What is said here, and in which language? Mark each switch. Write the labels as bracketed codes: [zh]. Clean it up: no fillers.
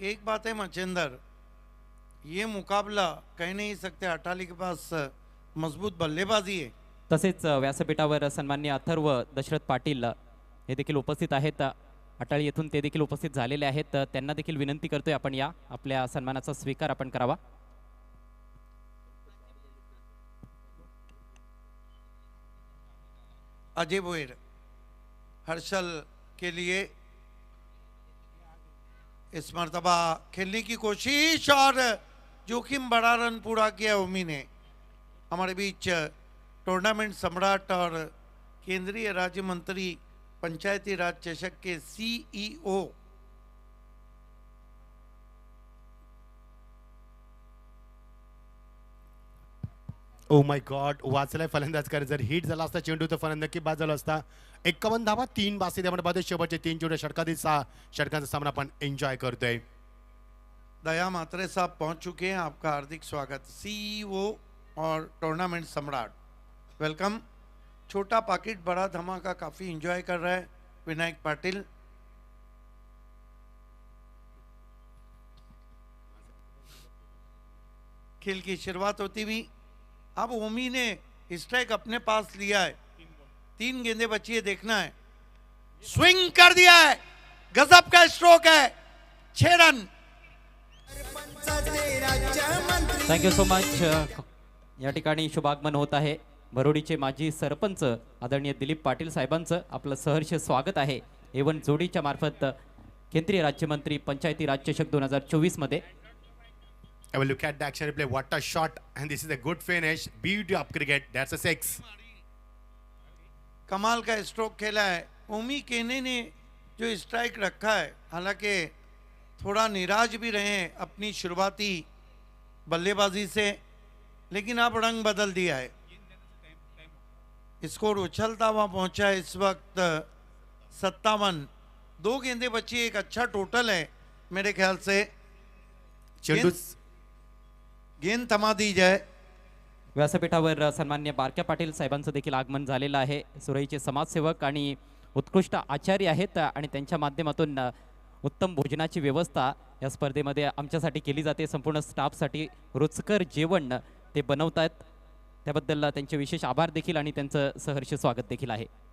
[hi] एक बात है मचेंदर, ये मुकाबला कह नहीं सकते, अटाली के पास मजबूत बल्लेबाजी है। [mr] तसेच व्यासपीठावर सन्माननीय अथर्व दशरथ पाटील हे देखील उपस्थित आहेत. अटाळी येथून ते देखील उपस्थित झालेले आहेत. त्यांना देखील विनंती करतोय आपण या आपल्या सन्मानाचा स्वीकार आपण करावा. [hi] अजय भोयर हर्षल के लिए इस मरतबा खेलने की कोशिश और जोखिम बड़ा रन पूरा किया ओमी ने। हमारे बीच टूर्नामेंट सम्राट और केंद्रीय राज्य मंत्री पंचायती राज चषक के CEO [en] oh my God, [mr] वाचलाय फलंदाज कर. जर हिट झाला असता चेंडू तर फलंदाज नक्की बाद झाला असता. 51 धावा, 3 बासी त्यामध्ये पाहतोय. शेवटचे 3 चेंडू षटकातील 6 षटकांचा सामना आपण एन्जॉय करतोय. [hi] दया मात्रे साहब पहुंच चुके हैं, आपका हार्दिक स्वागत. सीईओ और टूर्नामेंट सम्राट, वेलकम. छोटा पाकिट बड़ा धमाका काफी एंजॉय कर रहा है विनायक पाटिल. खेल की शुरुआत होती हुई अब ओमी ने स्ट्राइक अपने पास लिया है. 3 गेंदें बची है, देखना है. स्विंग कर दिया है, गजब का स्ट्रोक है. 6 रन. [en] Thank you so much. [mr] या ठिकाणी शुभागमन होत आहे. भरोडीचे माजी सरपंच आदरणीय दिलीप पाटील साहेबांचं आपलं सहर्ष स्वागत आहे. एवन जोडीच्या मार्फत केंद्रीय राज्यमंत्री पंचायती राज चषक 2024 मध्ये. [en] I will look at the action replay. What a shot, and this is a good finish. Beauty of cricket. That's a 6. [hi] कमाल का स्ट्रोक खेला है. ओमी केने ने जो स्ट्राइक रखा है, हालांकि थोड़ा निराश भी रहे हैं अपनी शुरुआती बल्लेबाजी से, लेकिन अब रंग बदल दिया है. स्कोर उछलता हुआ पहुंचा है इस वक्त 57. 2 गेंदें बची, एक अच्छा टोटल है मेरे ख्याल से. [mr] चेंडू [hi] गेंद थमा दी जाए. [mr] व्यासपीठावर सन्मान्य बारक्या पाटील साहेबांचं देखील आगमन झालेलं आहे. सुरईचे समाजसेवक आणि उत्कृष्ट आचार्य आहेत आणि त्यांच्या माध्यमातून उत्तम भोजनाची व्यवस्था या स्पर्धेमध्ये आमच्यासाठी केली जाते. संपूर्ण स्टाफसाठी रुचकर जेवण ते बनवतात, त्याबद्दल त्यांचे विशेष आभार देखील आणि त्यांचं सहर्ष स्वागत देखील आहे.